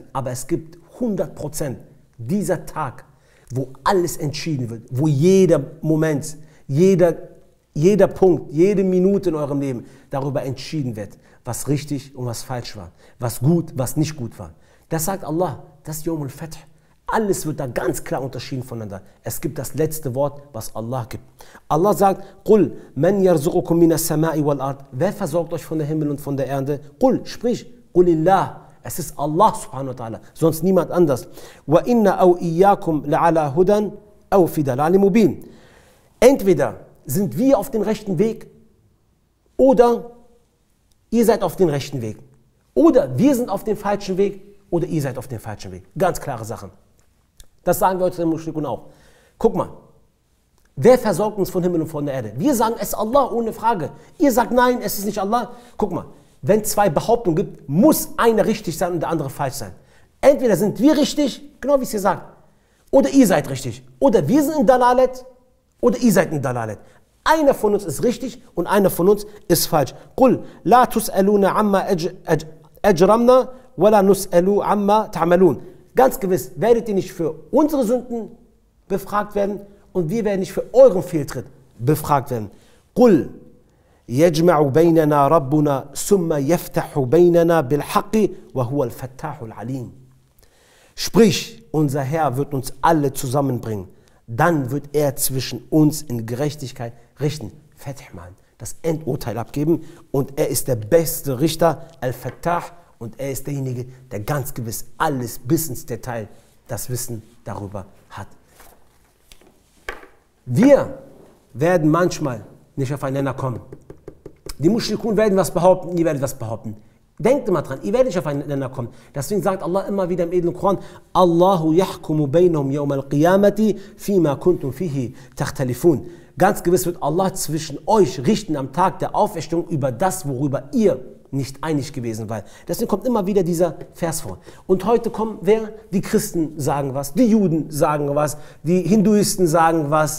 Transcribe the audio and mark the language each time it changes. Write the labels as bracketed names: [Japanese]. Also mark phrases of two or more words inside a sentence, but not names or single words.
[German] Aber es gibt 100% dieser Tag, wo alles entschieden wird, wo jeder Moment, jeder Punkt, jede Minute in eurem Leben darüber entschieden wird, was richtig und was falsch war, was gut, was nicht gut war. Das sagt Allah, das ist [Arabic] يوم الفتح. [German] Alles wird da ganz klar unterschieden voneinander. Es gibt das letzte Wort, was Allah gibt. Allah sagt, [Arabic] قل من يرزقكم من السماء والأرض. [German] Wer versorgt euch von der Himmel und von der Erde? Qul, sprich, Qulillah. Es ist Allah [Arabic] سبحانه وتعالى, [German] sonst niemand anders. [Arabic] وإنا أو إياكم لعلى هدى أو في ضلال مبين. [German] Entweder sind wir auf dem rechten Weg oder ihr seid auf dem rechten Weg. Oder wir sind auf dem falschen Weg oder ihr seid auf dem falschen Weg. Ganz klare Sachen. Das sagen wir heute den Mushrikun auch. Guck mal, wer versorgt uns von Himmel und von der Erde? Wir sagen, es ist Allah, ohne Frage. Ihr sagt, nein, es ist nicht Allah. Guck mal, wenn es zwei Behauptungen gibt, muss einer richtig sein und der andere falsch sein. Entweder sind wir richtig, genau wie es hier sagt, oder ihr seid richtig. Oder wir sind in Dalalet, oder ihr seid in Dalalet. Einer von uns ist richtig und einer von uns ist falsch. [Arabic] قل لا تسألون عما أجرمنا ولا نسأل عما تعملون. [German] Ganz gewiss werdet ihr nicht für unsere Sünden befragt werden und wir werden nicht für euren Fehltritt befragt werden. [Arabic] قل يجمع بيننا ربنا ثم يفتح بيننا بالحق وهو الفتاح العليم. [German] Sprich, unser Herr wird uns alle zusammenbringen. Dann wird er zwischen uns in Gerechtigkeit richten, Fath machen, das Endurteil abgeben und er ist der beste Richter, Al-Fattah, und er ist derjenige, der ganz gewiss alles bis ins Detail das Wissen darüber hat. Wir werden manchmal nicht aufeinander kommen. Die Mushrikun werden was behaupten, ihr werdet was behaupten. Denkt immer dran, ihr werdet nicht aufeinander kommen. Deswegen sagt Allah immer wieder im edlen Koran, [Arabic] الله يحكم بينهم يوم القيامة فيما كنتم فيه تختلفون. [German] Ganz gewiss wird Allah zwischen euch richten am Tag der Auferstehung über das, worüber ihr nicht einig gewesen seid. Deswegen kommt immer wieder dieser Vers vor. Und heute kommen wer? Die Christen sagen was, die Juden sagen was, die Hinduisten sagen was.